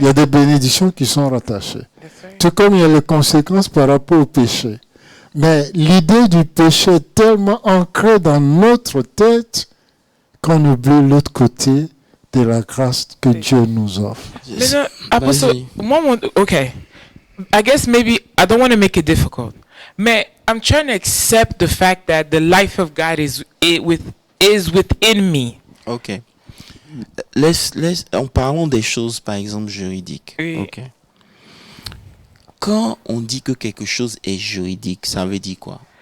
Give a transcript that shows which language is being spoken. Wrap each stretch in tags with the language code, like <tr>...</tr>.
<fr>Il y a des bénédictions qui sont rattachées.</fr> <en>That's right.</en> <fr>Tout comme il y a les conséquences par rapport au péché. Mais l'idée du péché est tellement ancrée dans notre tête qu'on oublie l'autre côté de la grâce que Dieu nous offre.</fr> <en>Okay. I guess maybe I don't want to make it difficult. But I'm trying to accept the fact that the life of God is within me. Okay.</en> <fr>En parlant des choses, par exemple, juridiques. Oui.</fr> <en>Okay.</en> <fr>Quand on dit que quelque chose est juridique, ça veut dire quoi?</fr>